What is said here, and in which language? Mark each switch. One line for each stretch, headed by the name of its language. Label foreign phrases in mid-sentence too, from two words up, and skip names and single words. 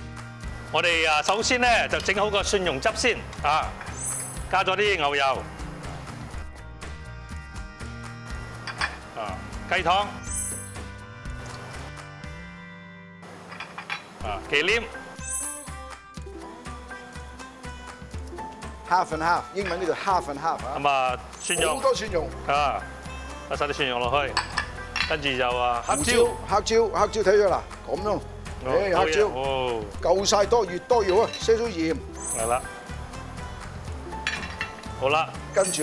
Cantonese: 我哋首先咧就整好個蒜蓉汁先加咗啲牛油雞湯忌廉
English: half and half，
Cantonese: 英文叫做
English: half and half
Cantonese: 啊。咁蒜蓉好多蒜蓉加晒啲蒜蓉落去，跟住就黑椒。黑椒睇咗啦，咁咯。黑椒夠晒多，越多越好，些少鹽。係啦，好啦，跟住